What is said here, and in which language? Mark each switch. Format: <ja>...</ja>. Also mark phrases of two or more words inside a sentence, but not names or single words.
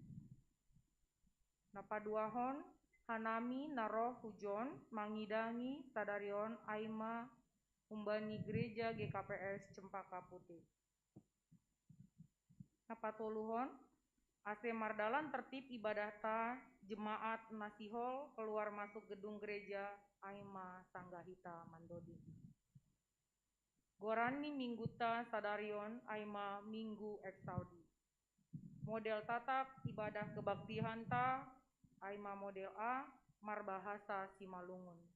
<bts>Napaduahon hanami naroh hujon mangidangi sadarion aima umbani gereja GKPS Cempaka Putih. Napatuluhon ase mardalan tertib ibadata jemaat nasihol</bts> <id>keluar masuk gedung gereja</id> <bts>aima sanggahita mandodi. Gorani mingguta sadarion aima minggu eksaudi. Model tatak ibadah kebaktian ta aima model A marbahasa Simalungun.</bts>